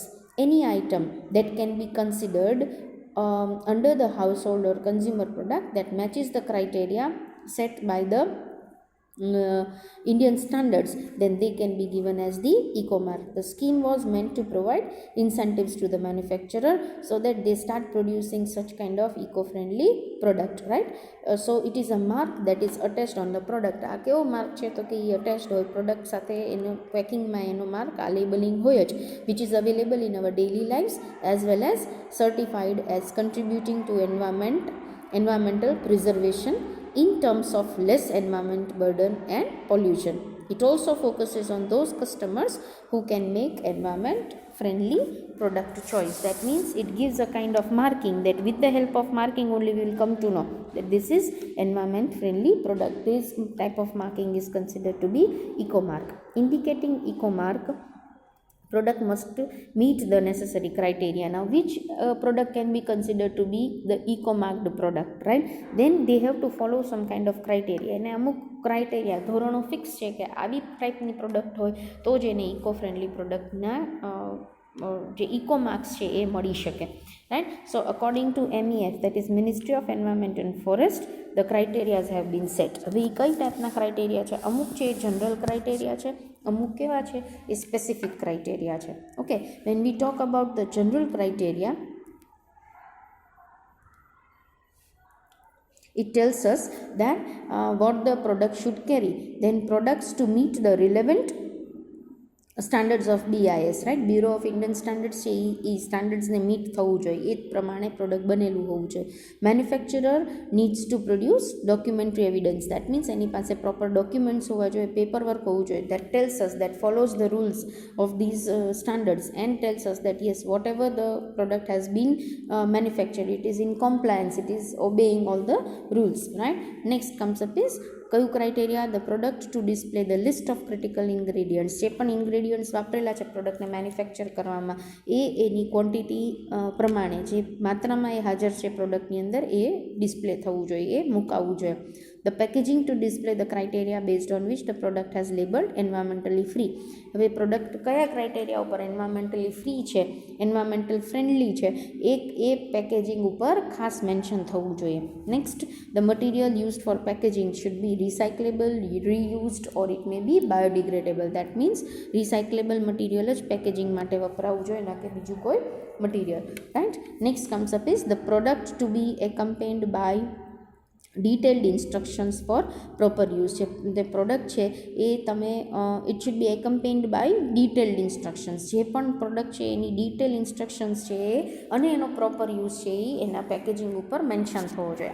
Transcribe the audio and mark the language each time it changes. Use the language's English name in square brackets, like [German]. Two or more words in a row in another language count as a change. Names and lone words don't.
[English] Any item that can be considered under the household or consumer product that matches the criteria set by the Indian standards, then they can be given as the eco mark. The scheme was meant to provide incentives to the manufacturer so that they start producing such kind of eco-friendly product, right? So it is a mark that is attached on the product. [Gujarati] આ કેવો માર્ક છે? તો કે એ અટેચ્ડ હોય પ્રોડક્ટ સાથે, એનું પેકિંગમાં એનો માર્ક, આ લેબલિંગ હોય જ, [English] which is available in our daily lives as well as certified as contributing to environmental preservation in terms of less environment burden and pollution. It also focuses on those customers who can make environment friendly product choice. That means it gives a kind of marking that with the help of marking only we will come to know that this is environment friendly product. This type of marking is considered to be eco mark. Indicating eco mark product must meet the necessary criteria. Now which product can be considered to be the eco marked product, right? Then they have to follow some kind of criteria, [Gujarati] અને અમુક ક્રાઇટેરિયા ધોરણો ફિક્સ છે કે આવી ટાઈપની પ્રોડક્ટ હોય તો જ એને [English] eco friendly [Gujarati] પ્રોડક્ટના જે [English] eco marks [Gujarati] છે એ મળી શકે, [English] right? So according to MEF, that is Ministry of Environment and Forest, the criteria have been set. [Gujarati] હવે એ કઈ ટાઈપના ક્રાઇટેરિયા છે? અમુક છે [English] general criteria [Gujarati] છે, અમુક કેવા છે? એ [English] specific criteria [Gujarati] છે. ઓકે, [English] when we talk about the general criteria, it tells us that what the product should carry. Then products to meet the relevant standards of BIS, [Gujarati] રાઇટ, બ્યુરો ઓફ ઇન્ડિયન સ્ટાન્ડર્ડ્સ છે એ સ્ટાન્ડર્ડ્સને મીટ થવું જોઈએ, એ જ પ્રમાણે પ્રોડક્ટ બનેલું હોવું જોઈએ. [English] manufacturer needs to produce documentary evidence, that means [Gujarati] એની પાસે પ્રોપર ડોક્યુમેન્ટ્સ હોવા જોઈએ, પેપર વર્ક હોવું જોઈએ, [English] that tells us, that follows the rules of these standards and tells us that yes whatever the product has been manufactured, it is in compliance, it is obeying all the rules, right. Next comes up is [Gujarati] કયું ક્રાઇટેરિયા, [English] the product to display the list of critical ingredients, [Gujarati] જે પણ ઇન્ગ્રેડિયન્ટ્સ વાપરેલા છે પ્રોડક્ટને મેન્યુફેક્ચર કરવામાં એની ક્વોન્ટિટી પ્રમાણે જે માત્રામાં એ હાજર છે પ્રોડક્ટની અંદર એ ડિસ્પ્લે થવું જોઈએ, એ મુકાવવું જોઈએ. [English] the packaging to display the criteria based on which the product has labelled environmentally free. [Gujarati] હવે પ્રોડક્ટ કયા ક્રાઇટેરિયા ઉપર [English] environmentally free [Gujarati] છે, [English] environmental friendly [Gujarati] છે, એ પેકેજિંગ ઉપર ખાસ મેન્શન થવું જોઈએ. [English] next, the material used for packaging should be recyclable, reused or it may be biodegradable. That means recyclable material [Gujarati] જ પેકેજિંગ માટે વપરાવું જોઈએ, ના કે બીજું કોઈ મટીરિયલ, રાઈટ. [English] next comes up is the product to be accompanied by detailed instructions for proper use છે. [Gujarati] જે પ્રોડક્ટ છે એ તમે [English] it should be accompanied by detailed instructions, [Gujarati] જે પણ પ્રોડક્ટ છે એની [English] detail instructions [Gujarati] છે અને એનો [English] proper use [Gujarati] છે એ એના પેકેજિંગ ઉપર મેન્શન થવો જોઈએ.